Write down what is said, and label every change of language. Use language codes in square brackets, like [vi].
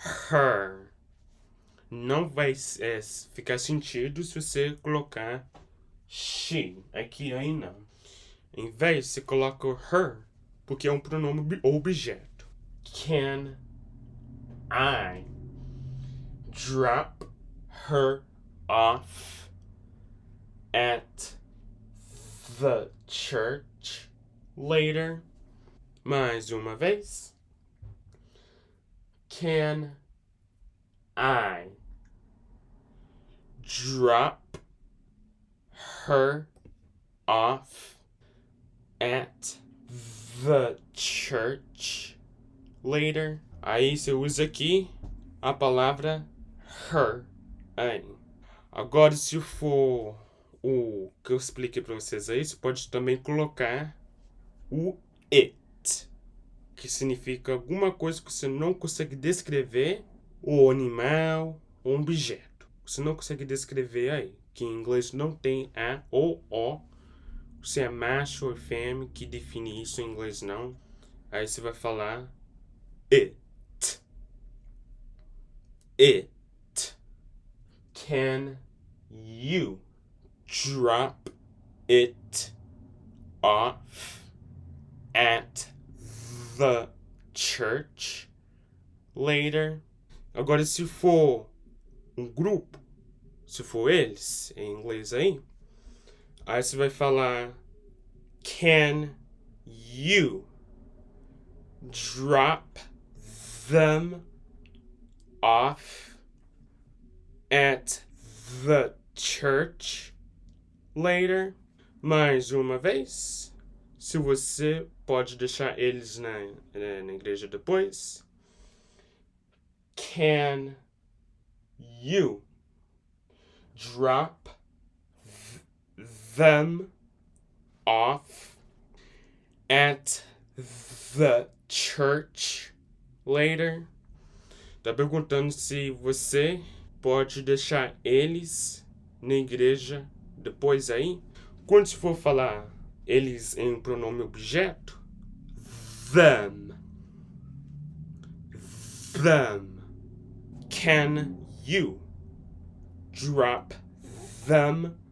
[pt] Her. Não vai ficar sentido se você colocar she. Aqui aí não. Em vez, você coloca her, porque é um pronome objeto. [en] Can I drop her off at the church later? [pt] Mais uma vez. [en] Can I drop her off at the church later? [pt] Aí você usa aqui a palavra her. Aí. Agora, se for o que eu expliquei para vocês aí, você pode também colocar o it, que significa alguma coisa que você não consegue descrever, ou animal, ou objeto. Você não consegue descrever aí, que em inglês não tem a ou o. Se é macho ou fêmea, que define isso em inglês não. Aí você vai falar it. [en] It. Can you drop it off at the church later? [pt] Agora, se for um grupo, se for eles, em inglês aí você vai falar [en] can you drop them off at the church later? [pt] Mais uma vez. Se você pode deixar eles na igreja depois. [en] Can you drop them off at the church later? [pt] Tá perguntando se você pode deixar eles na igreja depois aí. Quando se for falar eles em pronome objeto, them. [en] Them. Can you drop them?